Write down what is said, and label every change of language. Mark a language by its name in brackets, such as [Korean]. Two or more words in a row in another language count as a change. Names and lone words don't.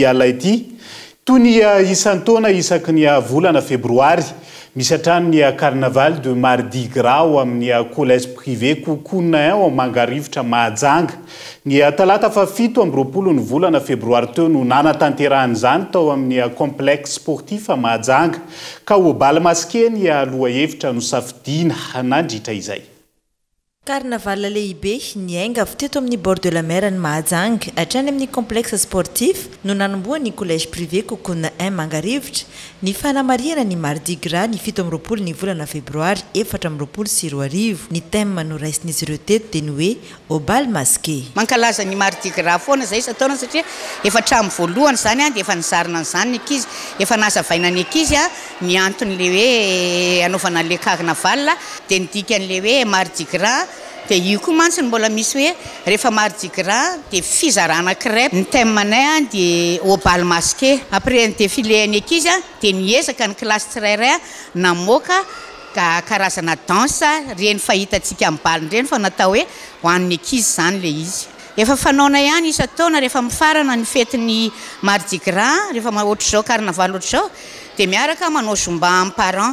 [Malagasy] ala ity toy ny isan'ny taona isaky ny volana febroary misy hatrany ny [French] carnaval de Mardi Gras [Malagasy] ao amin'ny collège privé Kokonina ao Mangarivotra Mahajanga ny talata fafito amby roapolo ny volana febroary teo no nanatanterahany izany tao amin'ny [French] complexe sportif [Malagasy] Mahajanga ka ho [French] bal masqué [Malagasy] ny aloha hevitra no safidiana nandritra izay. Carnaval lehibe niainga avy teto amin'ny [French] bord de la mer [Malagasy] ny Mahajanga hatrany amin'ny [French] complexe sportif [Malagasy] no nanomboany collège privé Kokonina 1 Mangarivotra ny fanamariana ny Mardi Gras ny 17 ny volana febroary 2024 ny thème no raisin'izy ireo teto dia ny hoe [French] au bal masqué. [Malagasy] Mankalaza ny Mardi Gras foana zay isataona satria efa tramo voalohany zany dia efa nisarina an'izany ny ankizy efa nazavaina ny ankizy ny antony le hoe anaovana le carnaval dia ny dikan'le hoe Mardi Gras dia io koa mantsy mbola misy hoe rehefa Mardi Gras dia fizarana crêpe ny thème-nay dia [French] au bal masqué après [Malagasy] ny défilé ny ankizy dia niezaka ny classe tsirairay namoaka karazana danse reny fahitantsika amin'ny bal reny fa natao hoe ho an'ny ankizy zany le izy. Efa fanaona ihany isataona rehefa mifarana ny fetin'ny Mardi Gras rehefa ohatr'izao carnaval ohatr'izao dia miaraka manao zomba amin'ny parents.